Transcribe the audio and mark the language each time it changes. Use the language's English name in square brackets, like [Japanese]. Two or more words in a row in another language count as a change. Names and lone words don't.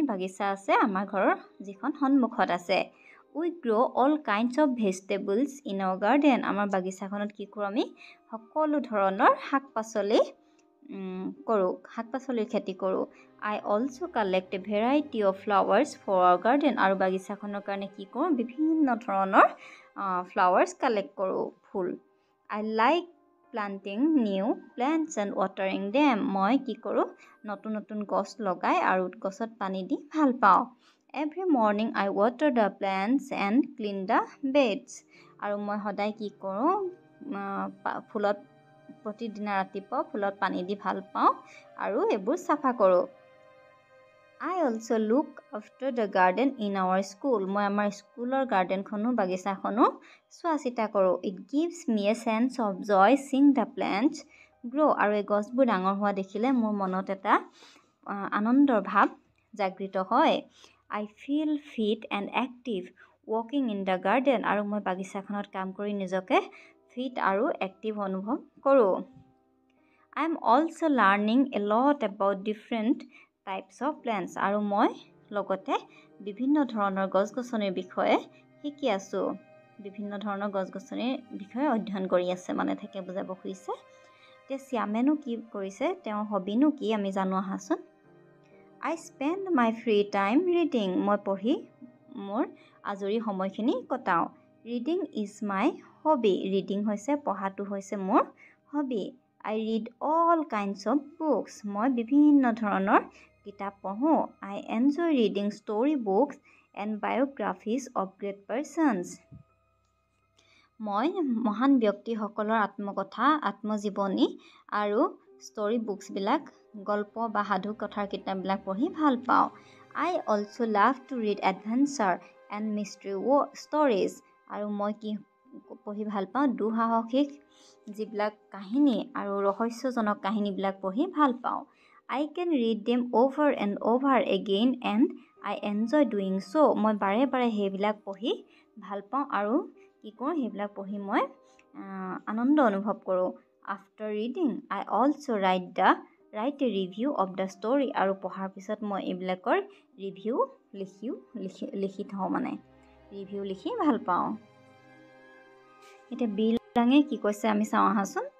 [Assamese] বাগিচা আছে আমাৰ ঘৰৰ যিখন সন্মুখত আছে [English] We grow all kinds of vegetables in our garden [Assamese] আমাৰ বাগিচাখনত কি কৰোঁ আমি সকলো ধৰণৰ শাক-পাচলি কৰোঁ শাক-পাচলিৰ খেতি কৰোঁ [English] I also collect a variety of flowers for our garden [Assamese] আৰু বাগিচাখনৰ কাৰণে কি কৰোঁ বিভিন্ন ধৰণৰ [English] flowers collect [Assamese] কৰোঁ ফুল [English] I like planting new plants and watering them [Assamese] মই কি কৰোঁ নতুন নতুন গছ লগাই আৰু গছত পানী দি ভাল পাওঁ [English] Every morning I water the plants and clean the beds [Assamese] আৰু মই সদায় কি কৰোঁ ফুলত প্ৰতিদিনা ৰাতিপুৱা ফুলত পানী দি ভাল পাওঁ আৰু এইবোৰ চাফা কৰোঁ [English] I also look after the garden in our school [Assamese] মই আমাৰ স্কুলৰ গাৰ্ডেনখনো বাগিচাখনো চোৱা চিতা কৰোঁ [English] It gives me a sense of joy seeing the plants grow [Assamese] আৰু এই গছবোৰ ডাঙৰ হোৱা দেখিলে মোৰ মনত এটা আনন্দৰ ভাৱ জাগৃত হয় [English] I feel fit and active walking in the garden [Assamese] আৰু মই বাগিচাখনত কাম কৰি নিজকে [English] fit and active [Assamese] অনুভৱ কৰোঁ [English] I am also learning a lot about different types of plants [Assamese] আৰু মই লগতে বিভিন্ন ধৰণৰ গছ-গছনিৰ বিষয়ে শিকি আছোঁ বিভিন্ন ধৰণৰ গছ-গছনিৰ বিষয়ে অধ্যয়ন কৰি আছে মানে থাকে বুজাব খুজিছে তে শ্যামেনো কি কৰিছে তেওঁৰ হবিনো কি আমি জানো আহাচোন [English] I spend my free time reading [Assamese] মই পঢ়ি মোৰ আজৰি সময়খিনি কটাওঁ [English] Reading is my hobby reading [Assamese] হৈছে পঢ়াটো হৈছে মোৰ hobby [English] I read all kinds of books [Assamese] মই বিভিন্ন ধৰণৰ কিতাপ পঢ়োঁ [English] I enjoy reading story books and biographies of great persons [Assamese] মই মহান ব্যক্তিসকলৰ আত্মকথা আত্মজীৱনী আৰু [English] story books [Assamese] বিলাক গল্প বা সাধু কথাৰ কিতাপবিলাক পঢ়ি ভাল পাওঁ [English] I also love to read adventure and mystery stories [Assamese] আৰু মই কি পঢ়ি ভাল পাওঁ দুঃসাহসিক যিবিলাক কাহিনী আৰু ৰহস্যজনক কাহিনীবিলাক পঢ়ি ভাল পাওঁ [English] I can read them over and over again and I enjoy doing so [Assamese] মই বাৰে বাৰে সেইবিলাক পঢ়ি ভাল পাওঁ আৰু কি কৰোঁ সেইবিলাক পঢ়ি মই আনন্দ অনুভৱ কৰোঁ [English] After reading I also write a review of the story [Assamese] আৰু পঢ়াৰ পিছত মই এইবিলাকৰ ৰিভিউ লিখি থওঁ মানে ৰিভিউ লিখি ভাল পাওঁ এতিয়া বিলাঙে কি কৈছে আমি চাওঁ আহাচোন